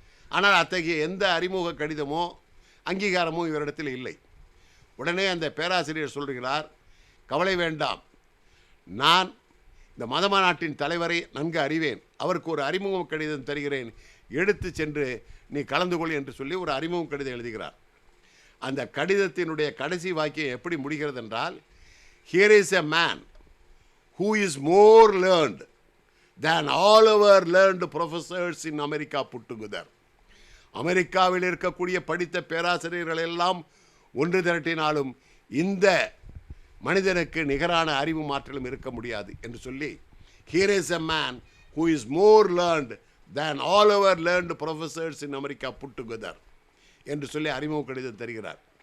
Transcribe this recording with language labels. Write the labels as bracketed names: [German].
[Tamil] ஆனால் அத்தகைய எந்த அறிமுக கடிதமோ அங்கீகாரமோ இவரிடத்தில் இல்லை. உடனே அந்த பேராசிரியர் சொல்கிறார், கவலை வேண்டாம், நான் இந்த மத மாநாட்டின் தலைவரை நன்கு அறிவேன், அவருக்கு ஒரு அறிமுக கடிதம் தருகிறேன், எடுத்து சென்று நீ கலந்து கொள் என்று சொல்லி ஒரு அறிமுக கடிதம் எழுதுகிறார். அந்த கடிதத்தினுடைய கடைசி வாக்கியம் எப்படி முடிகிறது என்றால், [English] Here is a man who is more learned than all our learned professors in America put together. [Tamil] அமெரிக்காவில் இருக்கக்கூடிய படித்த பேராசிரியர்கள் எல்லாம் ஒன்று திரட்டினாலும் இந்த மனிதனுக்கு நிகரான அறிவு மாற்றலும் இருக்க முடியாது என்று சொல்லி, [English] here is a man who is more learned than all our learned professors in America put together [Tamil] என்று சொல்லி அறிமுக கடிதம் தருகிறார்.